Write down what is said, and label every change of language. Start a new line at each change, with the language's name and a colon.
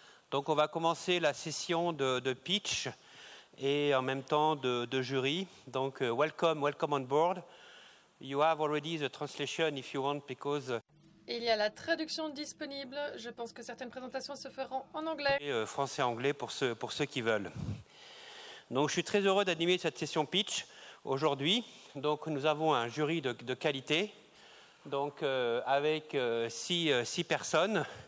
French: Donc on va commencer la session de pitch et en même temps de jury.
English: Donc welcome on board. You have already the translation if you want because
French: il y a la traduction disponible. Je pense que certaines présentations se feront en anglais. Français-anglais pour ceux qui veulent. Donc je suis très heureux d'animer cette session pitch aujourd'hui. Donc nous avons un jury de qualité. Donc avec six personnes.